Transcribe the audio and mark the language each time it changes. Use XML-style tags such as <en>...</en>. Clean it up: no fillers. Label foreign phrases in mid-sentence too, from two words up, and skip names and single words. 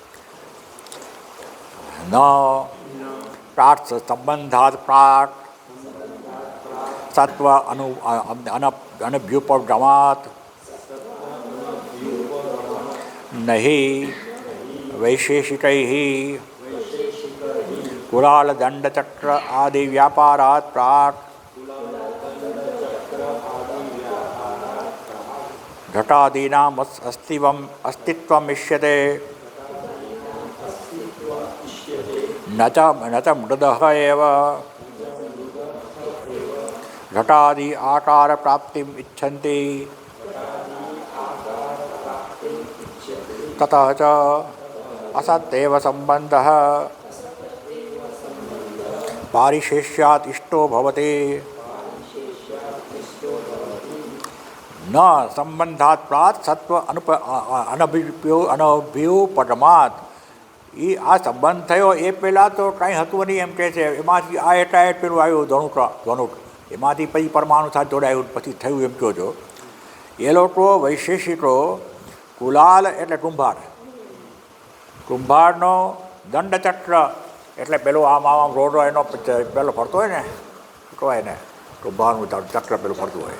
<sa>ન પ્રાટ સંબંધાત પ્રાટ સત્વ અનભ્યુપગમાત નહીં વૈશેષિકૈઃ કુરાલ દંડચક્ર આદિ વ્યાપારાત પ્રાક घटादीनाम् अस्तित्वम् इष्यते न च मृदः एव घटादि आकार प्राप्तिम् इच्छन्ति ततः च असत्येव सम्बन्धः पारिशेष्यात् इष्टो भवति न संबंधात् प्रात सत्व અનભ્યુપરમાત</sa> <gu>એ આ સંબંધ થયો એ પહેલાં તો કાંઈ હતું નહીં એમ કહે છે. એમાંથી આ એટાએટ પેલું આવ્યું ધનુટ એમાંથી પછી પરમાણુ સાથે જોડાયું પછી થયું એમ કહો છો. એ લોકો વૈશેષિકો કુલાલ એટલે કુંભારનો દંડચક્ર એટલે પેલો આમ રોડો એનો પેલો ફરતો હોય ને કહેવાય ને કુંભારનું ચક્ર પેલું ફરતું હોય.</gu>